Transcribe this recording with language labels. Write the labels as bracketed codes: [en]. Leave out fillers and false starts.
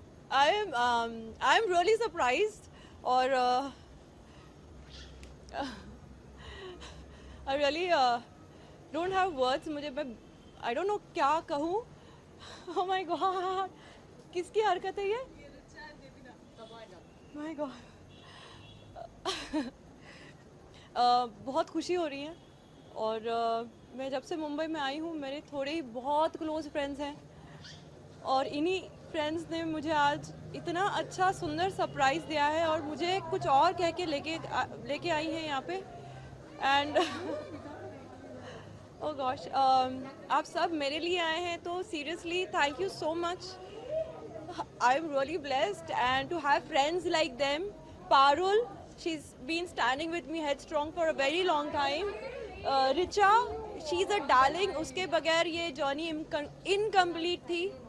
[en] I am really surprised और I really don't have words. I don't know [hi] क्या कहूँ. [en] Oh my God, [hi] किसकी हरकत है ये? [en] My God. [hi] बहुत खुशी हो रही है और मैं जब से मुंबई में आई हूँ मेरे थोड़े ही बहुत क्लोज फ्रेंड्स हैं और इन्हीं फ्रेंड्स ने मुझे आज इतना अच्छा सुंदर सरप्राइज दिया है और मुझे कुछ और कह के लेके आई हैं यहाँ पे [en] and oh gosh [hi] आप सब मेरे लिए आए हैं तो [en] Seriously thank you so much. I am really blessed and to have friends like them. Parul, she's been standing with me headstrong for a very long time. Richa, she's a darling. [hi] उसके बगैर ये [en] journey incomplete [hi] थी.